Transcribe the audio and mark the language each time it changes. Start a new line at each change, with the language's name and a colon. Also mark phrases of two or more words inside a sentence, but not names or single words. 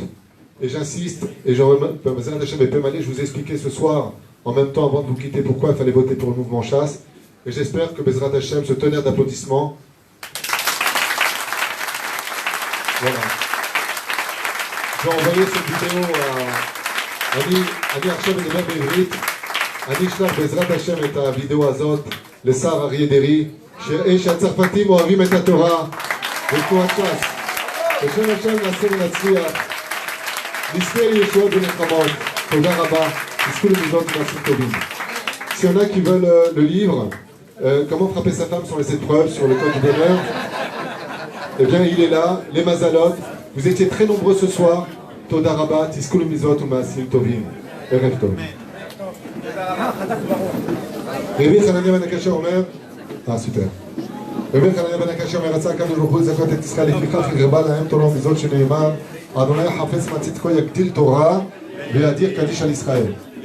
French: Et j'insiste, et je vous ai expliqué ce soir, en même temps avant de vous quitter, pourquoi il fallait voter pour le mouvement chasse. Et j'espère que
Hebrew: בעזרת השם,
French: ce tonnerre d'applaudissements, voilà. Je vais envoyer cette vidéo à
Hebrew: אני עכשיו מדבר בעברית, אני אשלח בעזרת השם את הוידאו הזאת לשר אריה דרעי, שהצרפתים אוהבים את התורה ותנועת ש"ס. בשם השם נעשה ונצליח, נזכה לישועות ונחמות. תודה רבה, תזכו למידות ומעשים טובים.
French: Si y en a qui veulent le livre, comment frapper sa femme sur les 7 preuves, sur le code du bonheur, eh bien il est là, les mazalot. Vous étiez très nombreux ce soir.
Hebrew: תודה רבה, תזכו למידות ומעשים טובים. ערב טוב. רבי חנניה בן הקשר אומר, סופר. רבי חנניה בן הקשר אומר, רצה הקדוש ברוך הוא לזכות את ישראל, לפיכך הרבה להם תורה ומזאת שנאמר, אדוני חפץ מצדקו יגדיל תורה ויאדיר קדיש על ישראל.